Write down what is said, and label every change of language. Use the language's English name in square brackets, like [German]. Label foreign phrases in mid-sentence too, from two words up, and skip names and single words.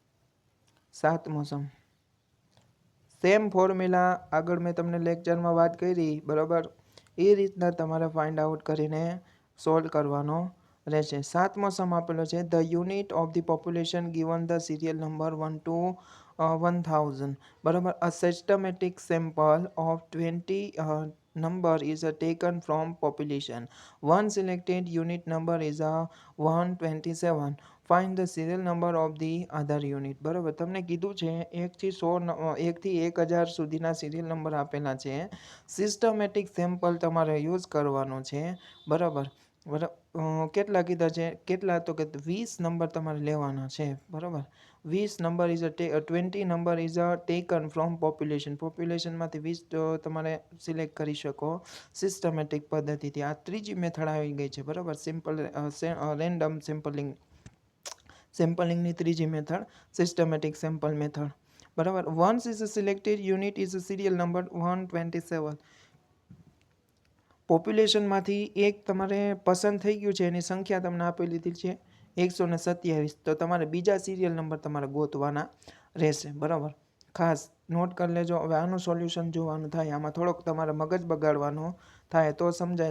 [Gujarati] 7મો [English] sum same formula [Gujarati] આગળ મેં તમને લેક્ચરમાં વાત કરી. બરાબર, એ રીતના તમારે [English] find out [Gujarati] કરીને સોલ્વ કરવાનો રહેશે. 7મો સમ આપેલો છે [English] the unit of the population given the serial number 1 to 1000. બરાબર, a systematic sample of 20 number is taken from population. One selected unit number is 127. Find the serial number of the other unit. [Gujarati] બરાબર, તમને કીધું છે 1 થી 1000 સુધીના સિરિયલ નંબર આપેલા છે. [English] systematic sample [Gujarati] તમારે યુઝ કરવાનો છે. બરાબર, કેટલા કીધા છે? કેટલા તો કે 20 નંબર તમારે લેવાના છે. [English] બરાબર, 20 number is 20 number is taken from population. [Gujarati] પોપ્યુલેશનમાંથી 20 તમારે સિલેક્ટ કરી શકો સિસ્ટમેટિક પદ્ધતિથી. આ ત્રીજી મેથડ આવી ગઈ છે. બરાબર, [English] simple random [Gujarati] સેમ્પલિંગની ત્રીજી મેથડ [English] systematic sample method. [Gujarati] બરાબર, [English] once is a selected unit is a serial number 127. [Gujarati] પોપ્યુલેશનમાંથી એક તમારે પસંદ થઈ ગયું છે, એની સંખ્યા તમને આપી લીધી છે 127. તો તમારે બીજા સિરિયલ નંબર તમારે ગોતવાના રહેશે. બરાબર, ખાસ નોટ કરી લેજો. હવે આનું સોલ્યુશન જોવાનું થાય. આમાં થોડોક તમારે મગજ બગાડવાનો થાય તો સમજાય.